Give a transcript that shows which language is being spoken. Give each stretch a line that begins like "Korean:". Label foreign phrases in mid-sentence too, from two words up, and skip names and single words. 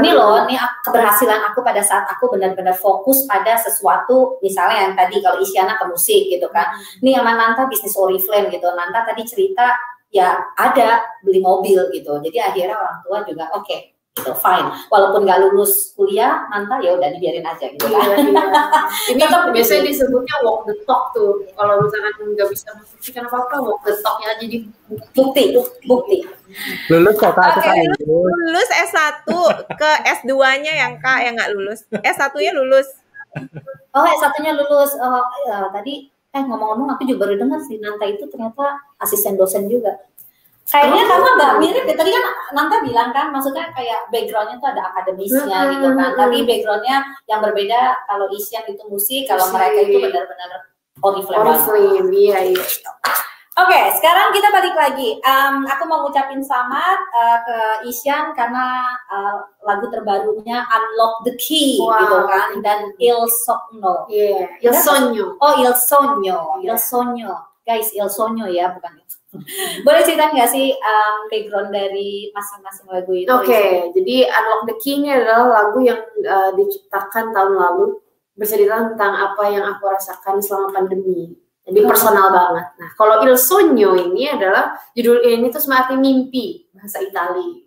Indonesian: Ini keberhasilan aku pada saat aku benar-benar fokus pada sesuatu, misalnya yang tadi kalau Isyana ke musik gitu kan. Ini sama Nanta bisnis oriflame gitu. Nanta tadi cerita ya ada beli mobil gitu. Jadi akhirnya orang tua juga oke, gitu, fine. Walaupun nggak lulus kuliah, Nanta ya udah dibiarin aja gitu kan. Ini biasanya disebutnya
English: walk the talk
Indonesian: tuh. Kalau misalkan nggak bisa membuktikan apa-apa,
English: walk the talk-
Indonesian: nya aja di bukti. Lulus kok Kak? Lulus S1 ke S2-nya yang Kak yang nggak lulus. S1-nya lulus. Oh, S1-nya lulus. Tadi ngomong-ngomong aku juga baru dengar sih Nanta itu ternyata asisten dosen juga. Kayaknya kamu nggak mirip ya, tadi kan Nanta bilang kan, maksudnya kayak backgroundnya tuh ada akademisnya gitu kan, tapi backgroundnya yang berbeda. Kalau Isyan itu musik, kalau mereka itu benar-benar oriflame. Iya. Oke, sekarang kita balik lagi. Aku mau ngucapin selamat ke Isyan karena lagu terbarunya Unlock the Key gitu kan, dan Il Sogno. Iya, Il Sogno. Oh, Il Sogno. Guys, Il Sogno ya, bukan itu. Boleh cerita nggak sih background dari masing-masing lagu itu? Oke, jadi Unlock the Key ini adalah lagu yang diciptakan tahun lalu, bercerita tentang apa yang aku rasakan selama pandemi. Jadi personal banget. Nah, kalau Il Sogno ini adalah judul ini tuh sebenarnya mimpi, bahasa Itali.